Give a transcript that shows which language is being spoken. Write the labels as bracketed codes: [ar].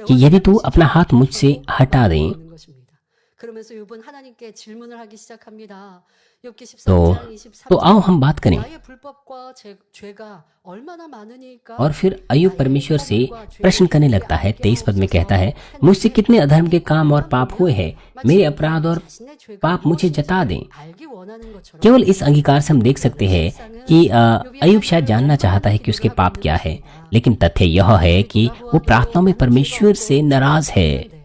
[hi] यदि तू अपना हाथ मुझसे हटा दे [ko] 보는 것입니다. 그러면서 욥은 하나님께 질문을 하기 시작합니다. 욥기 [hi] तो [ko] 13장 [hi] तो आओ [ko] 23절 [hi] हम बात करें। [ko] 나의 불법과 죄가 얼마나 많으니까 [hi] और फिर अय्यूब परमेश्वर से प्रश्न करने लगता है। 23 पद में कहता है, मुझसे कितने अधर्म के काम और पाप हुए हैं, मेरे अपराध और पाप मुझे जता दें। केवल इस अंगीकार से हम देख सकते हैं कि अय्यूब शायद जानना चाहता है कि उसके पाप क्या है, लेकिन तथ्य यह है कि वो प्रार्थना में परमेश्वर से नाराज है।